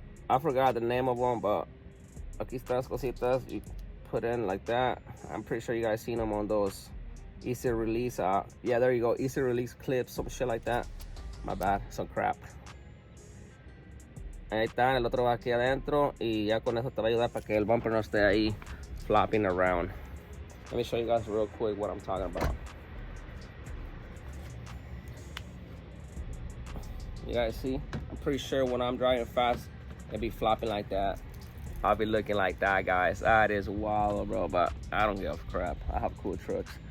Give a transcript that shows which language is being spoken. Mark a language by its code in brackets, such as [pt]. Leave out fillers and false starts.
[en] I forgot the name of them, but [es] aquí estas cositas [en] you put in like that. I'm pretty sure you guys seen them on those easy release. Yeah, there you go, easy release clips, some shit like that. My bad, some crap. [es] Ahí está, el otro va aquí adentro y ya con eso te va a ayudar para que el bumper no esté ahí [en] flopping around. Let me show you guys real quick what I'm talking about. You guys see? I'm pretty sure when I'm driving fast, it'll be flopping like that. I'll be looking like that, guys. That is wild, bro, but I don't give a crap. I have cool trucks.